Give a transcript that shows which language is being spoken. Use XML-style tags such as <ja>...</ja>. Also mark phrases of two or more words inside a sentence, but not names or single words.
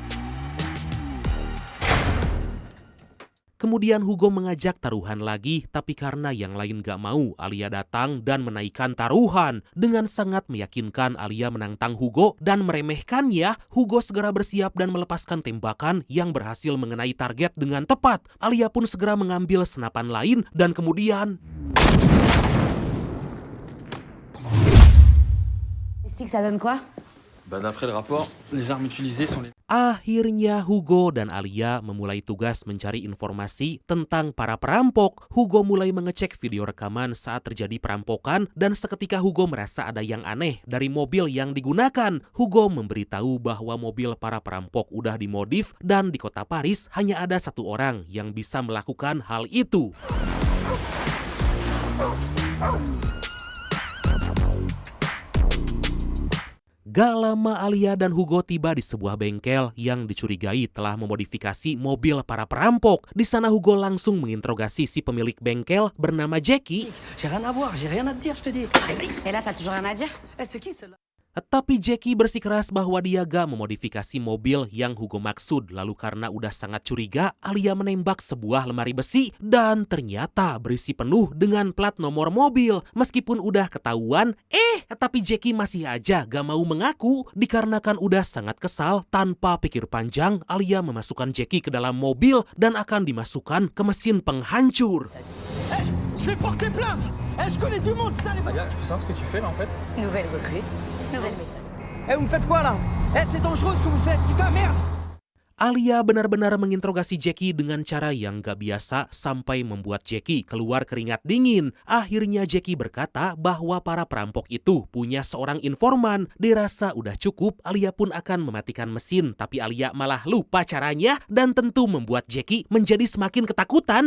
<id>Kemudian Hugo mengajak taruhan lagi, tapi karena yang lain gak mau, Alia datang dan menaikkan taruhan. Dengan sangat meyakinkan Alia menantang Hugo dan meremehkannya, Hugo segera bersiap dan melepaskan tembakan yang berhasil mengenai target dengan tepat. Alia pun segera mengambil senapan lain dan kemudian...</id> <fr>Ici, ça donne quoi? D'après le rapport, les armes utilisées sont les...</fr> <id>Akhirnya Hugo dan Alia memulai tugas mencari informasi tentang para perampok. Hugo mulai mengecek video rekaman saat terjadi perampokan dan seketika Hugo merasa ada yang aneh dari mobil yang digunakan. Hugo memberitahu bahwa mobil para perampok udah dimodif dan di kota Paris hanya ada satu orang yang bisa melakukan hal itu. Gak lama Alia dan Hugo tiba di sebuah bengkel yang dicurigai telah memodifikasi mobil para perampok. Di sana Hugo langsung menginterogasi si pemilik bengkel bernama Jackie.</id> <fr>J'ai rien à voir, j'ai rien à te dire, je te dis. Et là, t'as toujours rien à dire? C'est qui celle-là?</fr> <id>Tapi Jackie bersikeras bahwa dia gak memodifikasi mobil yang Hugo maksud. Lalu karena udah sangat curiga, Alia menembak sebuah lemari besi dan ternyata berisi penuh dengan plat nomor mobil. Meskipun udah ketahuan, tapi Jackie masih aja gak mau mengaku. Dikarenakan udah sangat kesal, tanpa pikir panjang, Alia memasukkan Jackie ke dalam mobil dan akan dimasukkan ke mesin penghancur.</id> <fr>Je vais porter plainte. Je connais du monde, ça les... Je peux savoir ce que tu fais là en fait? Nouvelle recrue, nouvelle méthode. Eh, vous me faites quoi là? Eh, c'est dangereux ce que vous faites, putain, merde!</fr> <id>Alia benar-benar menginterogasi Jackie dengan cara yang gak biasa sampai membuat Jackie keluar keringat dingin. Akhirnya Jackie berkata bahwa para perampok itu punya seorang informan. Dirasa udah cukup, Alia pun akan mematikan mesin. Tapi Alia malah lupa caranya dan tentu membuat Jackie menjadi semakin ketakutan.</id>